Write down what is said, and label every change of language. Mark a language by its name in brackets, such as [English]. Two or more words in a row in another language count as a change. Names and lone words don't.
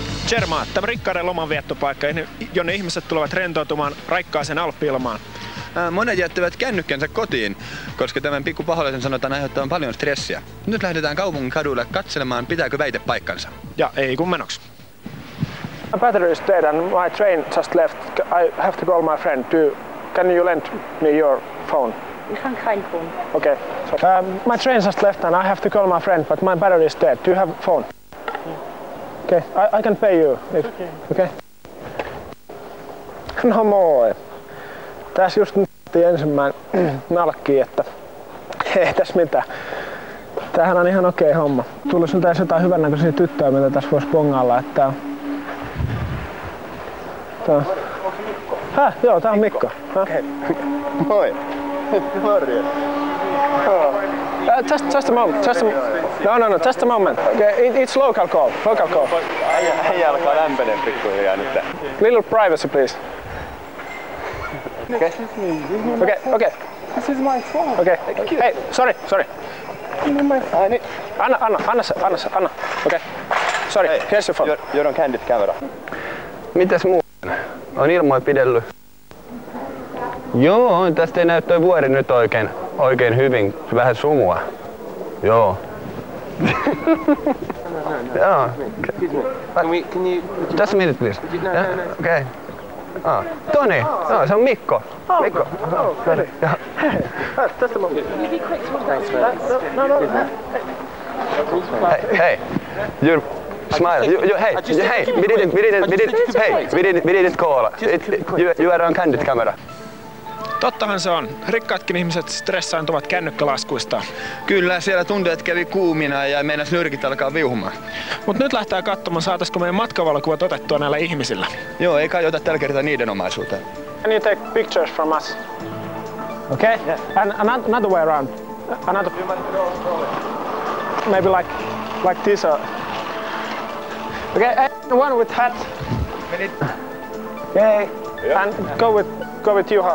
[Finnish] Zermatt, tämä rikkaiden lomanviettopaikka, jonne ihmiset tulevat rentoutumaan raikkaaseen alppi-ilmaan. Monet jättävät kännykkänsä kotiin, koska tämän pikku paholaisen sanotaan aiheuttavan paljon stressiä. Nyt lähdetään kaupungin kaduille katselemaan, pitääkö väite paikkansa. Ja ei kun menoksi. [English] My battery is dead and my train just left. I have to call my friend. Can you lend me your phone? You can kein phone. Okay. So, my train just left and I have to call my friend, but my battery is dead. Do you have a phone? Okay, I can pay you. Okay. [Finnish] No moi. Tässä just ensimmäinen nalkki, että ei tässä mitään. Tämähän on ihan okei homma. Tulisi nyt jotain hyvännäköisiä tyttöjä, mitä tässä voisi bongailla, että joo, tää on Mikko. Okei. Moi. Morjens. [English] Just a moment. No, just a moment. Okay, it's local call. [Finnish] Äijä alkaa lämpenee pikkuhiljaa nyt. [English] Little privacy, please. Okay. This is my phone. Okay. Hey, sorry. Give me my phone. Anna. Okay. Sorry, here's your phone. You're on candid camera. [Finnish] Mitäs muu? On ilmoja pidellyt. Joo, tästä ei näy toi vuori nyt oikein hyvin. Vähän sumua. Joo. Joo. [English] Can you... Just a minute, please. [Finnish] Okei. Toni! No, se on Mikko. Mikko. [English] Sorry. Just a moment. No. Hey. You're smile. We didn't call. You are on candid camera. [Finnish] Tottahan se on. Rikkaatkin ihmiset stressaantuvat kännykkälaskuistaan. Kyllä, siellä tunteet kävi kuumina ja meinas nyrkit alkaa viuhumaan. Mut nyt lähtee katsomaan, saataisiko meidän matkavalokuvat otettua näillä ihmisillä. Joo, ei kai ota tällä kertaa niiden omaisuuteen. [English] Can you take pictures from us? Okay? Yeah. And another way around. Maybe like this. Okay, one with hat. Okay. And go with Juha.